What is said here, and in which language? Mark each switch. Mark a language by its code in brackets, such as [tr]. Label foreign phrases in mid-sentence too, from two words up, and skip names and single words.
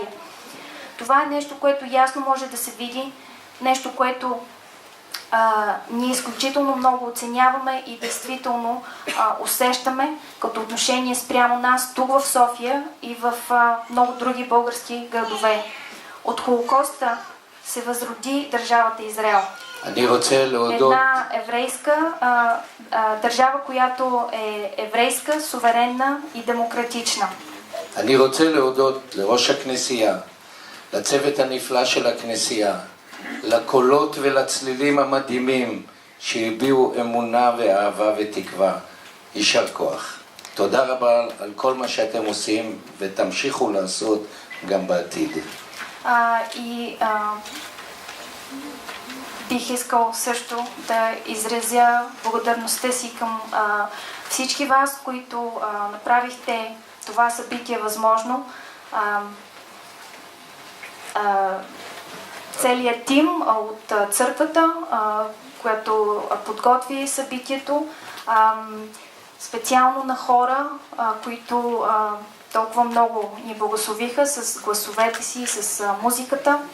[bg] Това е нещо, което ясно може да се види, нещо, което ние изключително много оценяваме и действително усещаме като отношение спрямо нас тук в София и в много други български градове. От Холокоста се възроди държавата Израел. Една еврейска държава, която е еврейска, суверенна и демократична. [he] אני רוצה להודות לראש הכנסייה, לצוות הנפלא של הכנסייה, לקולות ולצלילים המדהימים שהביעו אמונה ואהבה ותקווה. יישר כוח. תודה רבה על כל מה שאתם עושים ותמשיכו לעשות גם בעתיד. [bg] Бих искал също да изразя благодарността си към всички вас, които направихте това събитие възможно. Целият тим от църквата, която подготви събитието, специално на хора, които толкова много ни благословиха с гласовете си, с музиката.